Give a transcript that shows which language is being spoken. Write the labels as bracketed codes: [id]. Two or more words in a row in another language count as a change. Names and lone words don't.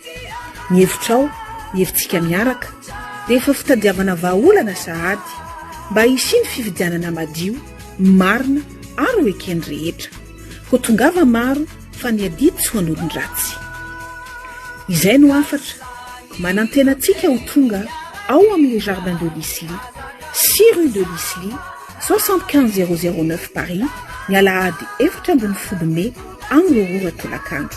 [mg] Ny hevitrao, ny hevitsika miaraka dia efa fitadiavana vahaolana sahady mba hisy ny fifidianana madio, marina ary ho ekeny rehetra. Ho tongava maro fa ny adidy tsy ho an'olon-dratsy. Izay no afatra manantenantsika ho tonga ao amin'ilay jardin de Lisly 6 rue de Lisly 75 009 Paris ny alahady 14 Mai amin'ireo oratolakandro.